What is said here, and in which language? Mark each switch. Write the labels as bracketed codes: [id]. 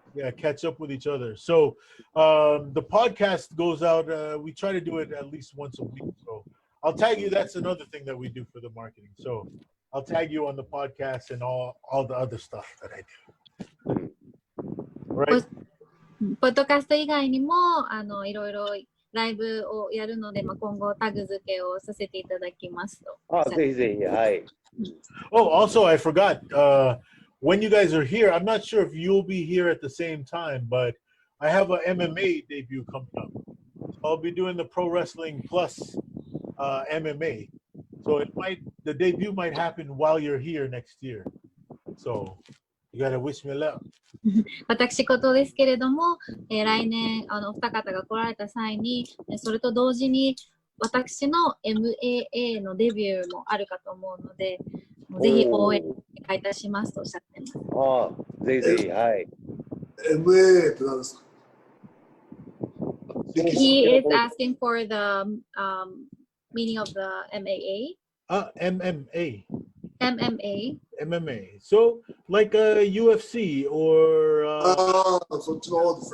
[en] Yeah, catch up with each other. So the podcast goes out. We try to do it at least once a week. So I'll tag you. That's another thing that we do for the marketing. So I'll tag you on the podcast and all the other stuff that I do. Right. [ja] ポッドキャスト以外にもいろいろライブをやるので、今後タグ付けをさせていただきますと。ぜひぜひ、はい。 [en] Oh, also I forgot. When you guys are here, I'm not sure if you'll be here at the same time, but I have a MMA debut coming up. I'll be doing the Pro Wrestling Plus MMA. So the debut might happen while you're here next year. So you gotta wish me luck. [ja] 私事ですけれども、来年お二方が来られた際に、それと同時に私の MAA のデビューもあるかと思うので、ぜひ応援お願いいたしますとおっしゃってます。ぜひぜひ、はい。 MAA って何ですか？ [en] He is asking for the meaning of the MAA. MMA. MMA. So like a UFC or [ja] そっちの方です。